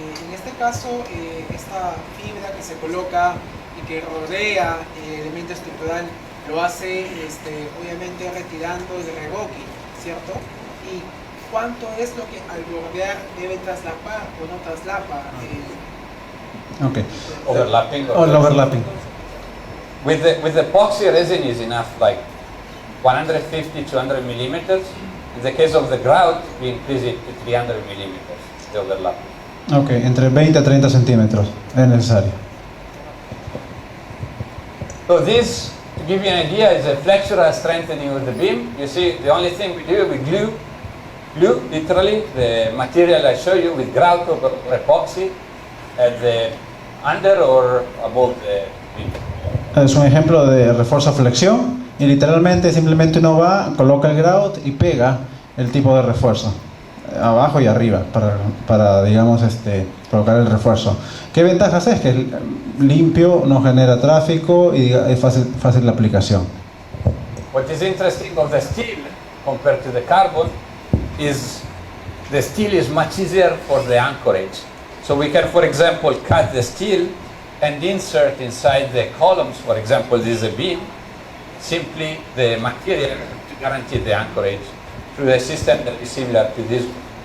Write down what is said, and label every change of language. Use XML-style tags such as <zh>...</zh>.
<es>En este caso, esta fibra que se coloca y que rodea el elemento estructural lo hace obviamente retirando el revoque, ¿cierto? ¿Y cuánto es lo que al bordear debe traslapar o no traslapa?</es> <en>Okay. Overlapping. Overlapping. With the epoxy resin is enough, like 150, 200 millimeters. In the case of the grout, we increase it to 300 millimeters, the overlapping.</en> <es>Ok, entre 20 a 30 centímetros es necesario.</es> <en>So this, to give you an idea, is a flexural strengthening of the beam. You see, the only thing we do, we glue literally the material I show you with grout or epoxy at the under or above the beam.</en> <es>Es un ejemplo de refuerzo flexión y literalmente simplemente uno va, coloca el grout y pega el tipo de refuerzo abajo y arriba para digamos colocar el refuerzo. ¿Qué ventajas es? Que es limpio, no genera tráfico y es fácil la aplicación.</es> <en>What is interesting of the steel compared to the carbon is the steel is much easier for the anchorage. So we can, for example, cut the steel and insert inside the columns, for example, this is a beam, simply the material to guarantee the anchorage through a system that is similar to this one.</en>